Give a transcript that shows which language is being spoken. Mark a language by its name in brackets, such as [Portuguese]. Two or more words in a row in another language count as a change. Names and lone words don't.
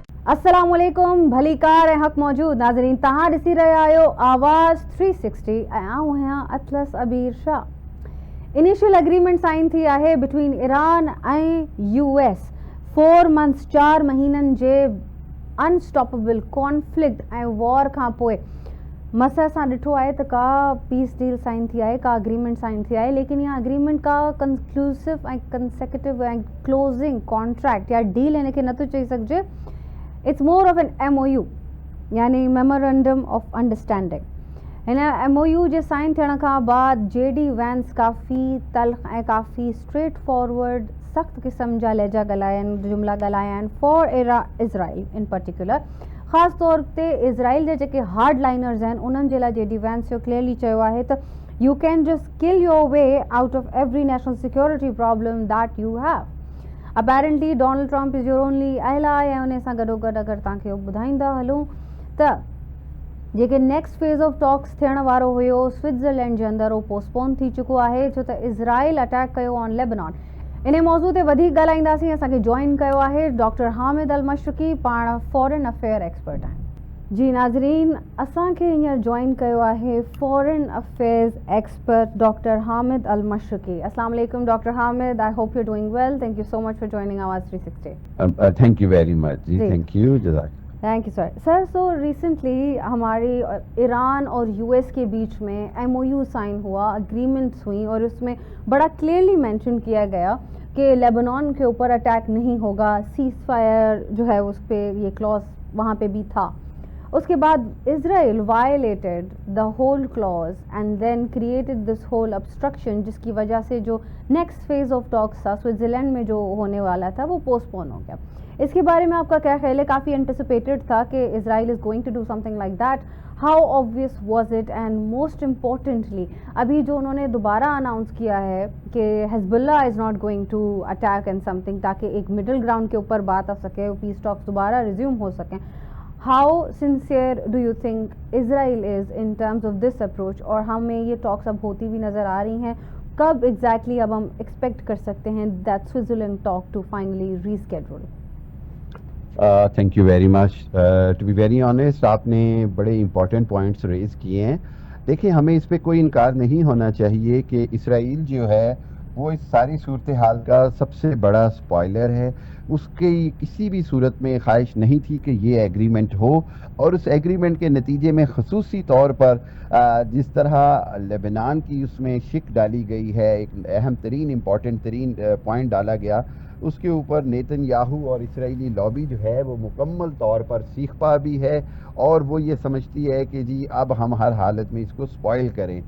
[Sindhi] अस्सलामुअलैकुम, भली कार ऐं हक़ मौजूद नाज़रीन, तव्हां ॾिसी रहिया आहियो आवाज़ 360 ऐं आऊं आहियां अतलस अबीर शाह। [English] initial agreement sign [Sindhi] थी आहे बिटवीन ईरान ऐं US 4 मंथ्स 4 महीननि जे [English] unstoppable conflict [Sindhi] ऐं वॉर खां पोइ मस असां ॾिठो आहे त का [English] peace deal sign [Sindhi] थी आहे, का [English] agreement sign [Sindhi] थी आहे, लेकिन इहा अग्रीमेंट का कंक्लूसिव ऐं कंसेक्यूटिव ऐं [English] closing contract [Sindhi] या डील हिन खे नथो चई सघिजे। [English] it's more of an MOU यानी memorandum of understanding. [Sindhi] हिन MOU जे साइन थियण खां बाद JD वैंस काफ़ी तल्ख़ ऐं काफ़ी [English] straight forward [Sindhi] सख़्त क़िस्म जा लहजा ॻाल्हाइनि, जुमिला ॻाल्हाया आहिनि [English] for Israel in particular. [Sindhi] ख़ासि तौर ते इज़राइल जा जेके [English] hard liners [Sindhi] आहिनि उन्हनि जे लाइ JD वैंस जो क्लियरली चयो आहे त [English] you can just kill your way out of every national security problem that you have. apparently Donald Trump is your only ally [Sindhi] ऐं उन सां गॾोगॾु अगरि तव्हांखे ॿुधाईंदा हलूं त जेके [English] next phase of talks [Sindhi] थियण वारो हुयो स्विट्ज़रलैंड जे अंदरि उहो पोस्टपोन थी चुको आहे छो त इज़राइल अटैक कयो ऑन लेबनान। इन मौज़ू ते वधीक ॻाल्हाईंदासीं। असांखे जॉइन कयो आहे डॉक्टर हामिद अल मशरक़ी, पाण [English] foreign affair expert [Sindhi] आहिनि। जी नाज़रीन, असांखे हींअर जॉइन कयो आहे [English] foreign affairs expert [Sindhi] डॉक्टर हामिद अल मशरक़ी। [Arabic] السلام عليكم डॉक्टर हामिद, [English] I hope you doing well. thank you so much for joining Awaz 360. thank you very much ji, thank you, jazak. thank you sir. so recently [Urdu] ہماری ایران اور US کے بیچ میں MOU سائن ہوا، اگریمنٹس ہوئی اور اس میں بڑا [English] clearly mention [Urdu] کیا گیا کہ لبنان کے اوپر اٹیک نہیں ہوگا, [English] cease fire [Urdu] جو ہے اس پر یہ کلاز وہاں پہ بھی تھا. اس کے بعد [English] Israel violated the whole clause and then created this whole obstruction, [Urdu] جس کی وجہ سے جو [English] next phase of talks [Urdu] تھا سوئٹزرلینڈ میں جو ہونے والا تھا وہ پوسٹپون ہو گیا. اس کے بارے میں آپ کا کیا خیال ہے? کافی اینٹیسپیٹڈ تھا کہ [English] Israel is going to do something like that. how obvious was it? and most importantly [Urdu] ابھی جو انہوں نے دوبارہ اناؤنس کیا ہے کہ [English] Hezbollah is not going to attack and something, [Urdu] تاکہ ایک [English] middle ground [Urdu] کے اوپر بات آ سکے, [English] peace talks [Urdu] دوبارہ ریزیوم ہو سکیں. [English] How sincere do you think Israel is in terms of this approach? [Urdu] اور ہمیں یہ ٹاکس اب ہوتی بھی نظر آ رہی ہیں، کب exactly اب ہم ایکسپیکٹ کر سکتے ہیں [English] that Switzerland talk to finally reschedule? thank you very much. to be very honest, [Urdu] آپ نے بڑے [English] important points raise [Urdu] کیے ہیں. دیکھیے، ہمیں اس پر کوئی انکار نہیں ہونا چاہیے کہ اسرائیل جو ہے وہ اس ساری صورتحال کا سب سے بڑا اسپائلر ہے. اس کی کسی بھی صورت میں خواہش نہیں تھی کہ یہ ایگریمنٹ ہو، اور اس ایگریمنٹ کے نتیجے میں خصوصی طور پر جس طرح لبنان کی اس میں شق ڈالی گئی ہے، ایک اہم ترین امپورٹنٹ ترین پوائنٹ ڈالا گیا، اس کے اوپر نیتن یاہو اور اسرائیلی لابی جو ہے وہ مکمل طور پر سیخ پا بھی ہے اور وہ یہ سمجھتی ہے کہ جی اب ہم ہر حالت میں اس کو اسپائل کریں.